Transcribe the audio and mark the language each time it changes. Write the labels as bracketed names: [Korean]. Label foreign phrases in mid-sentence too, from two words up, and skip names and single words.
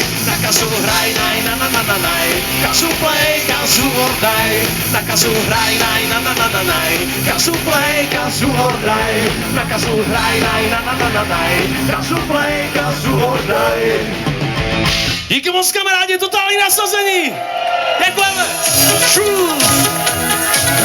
[Czech] Na gazu hraj, naj, gazu play, gazu [English] or die. [Czech] Na gazu hraj, naj, gazu play, gazu [English] or die. [Czech] Na gazu hraj, naj, gazu play, gazu [English] or die. [Czech] Díky moc kamarádi, totální nasazení! Děkujeme!